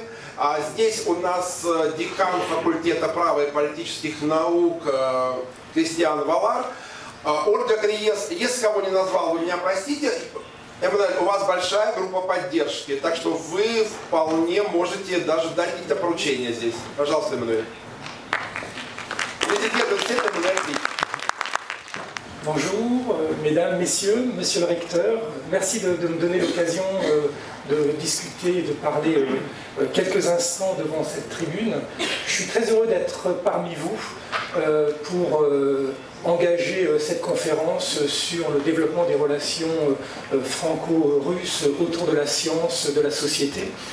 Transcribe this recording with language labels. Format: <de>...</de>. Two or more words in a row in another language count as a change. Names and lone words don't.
<ru>Здесь у нас декан факультета права и политических наук Кристиан Валар. Ольга Криес. Если кого не назвал, вы меня простите. Эммануэль, у вас большая группа поддержки, так что вы вполне можете даже дать какие-то поручения здесь. Пожалуйста, Эммануэль.</ru> <fr>Bonjour, mesdames, messieurs, monsieur le recteur. Merci de me donner l'occasion de discuter et de parler quelques instants devant cette tribune. Je suis très heureux d'être parmi vous pour engager cette conférence sur le développement des relations franco-russes autour de la science, de la société.</fr>